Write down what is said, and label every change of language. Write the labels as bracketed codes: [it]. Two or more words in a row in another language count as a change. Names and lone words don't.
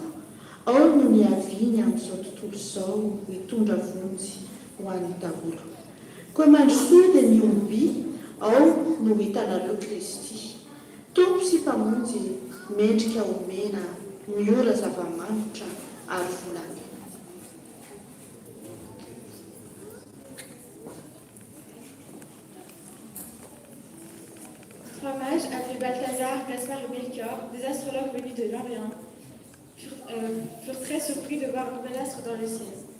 [mg] Ao no niaviany amin'izao tontolo izao mitondra vonjy ho an'ny daholo. Koa mandrosoa dia miomby, ao no hitanareo Kristy. Tompo sy mpamonjy, mendrika omena, miora zava-manitra ary volana. [fr] Trois mages, appelés Balthazar, Gaspard et Melchior, des astrologues venus de l'Orient, furent très surpris de voir un nouvel astre dans le ciel.